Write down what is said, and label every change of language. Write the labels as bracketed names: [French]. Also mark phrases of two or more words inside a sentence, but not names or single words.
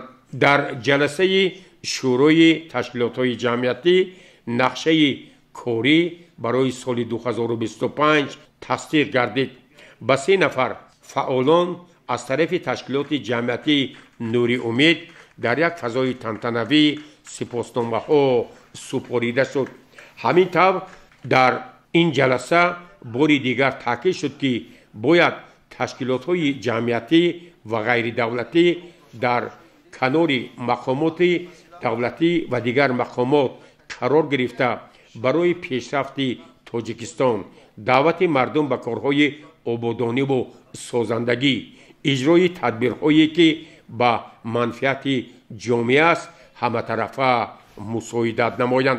[Tajik] дар ҷаласаи шӯрои ташкилотҳои ҷамъиятӣ нақшаи корӣ барои соли 2025 тасдиқ гардид. ба 3 нафар фаъолон аз тарафи ташкилоти ҷамъиятии Нури Умед дар як фазои тантанавӣ сипосномаҳо супорида шуд. ҳамин тавр дар ин ҷаласа бори дигар таъкид шуд ки бояд ташкилотҳои ҷамъиятӣ ва ғайридавлатӣ дар канори мақомоти давлатӣ ва дигар мақомот қарор гирифта барои пешрафти тоҷикистон, даъвати мардум ба корҳои ободониву созандагӣ, иҷрои тадбирҳое ки ба манфиати ҷомеа аст, ҳаматарафа мусоидат намоянд.